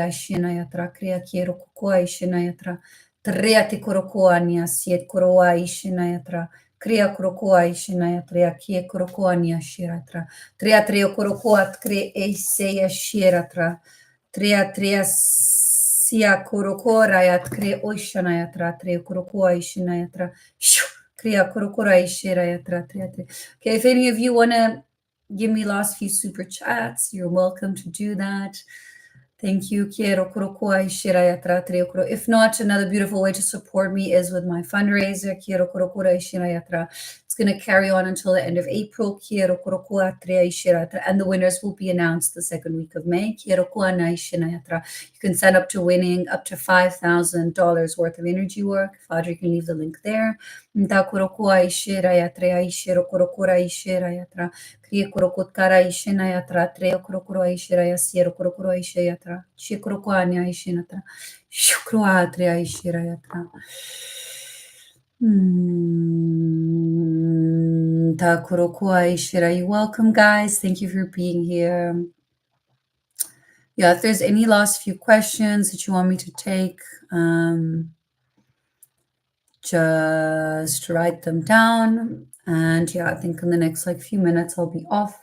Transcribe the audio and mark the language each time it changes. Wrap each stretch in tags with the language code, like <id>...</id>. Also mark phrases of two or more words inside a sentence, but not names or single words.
<en>ishinaya tra kria kiro kukua ishinaya tra tria te kurokuania siet kuroa ishinaya tra Kria kurokua ishinaya tria kie kurokuania shiratra tria trio kurokua kre eiseya shiratra tria sia kurokora yat kre oishanaya tra tria kurokua ishinaya tra kria kurokura ishiraya tra tria. Okay, if any of you want to give me last few super chats, you're welcome to do that. Thank you. If not, another beautiful way to support me is with my fundraiser. It's going to carry on until the end of April. And the winners will be announced the second week of May. You can sign up to winning up to $5,000 worth of energy work. Father, you can leave the link there. Kria kurokutara ishinayatra, trea kurokura ishiraya, siero kurokura ishayatra, shikrokuania ishinatra, shukruatria ishirayatra. Ta kurokua ishira. You're welcome, guys. Thank you for being here. Yeah, if there's any last few questions that you want me to take, just write them down. And yeah, I think in the next few minutes I'll be off.</en>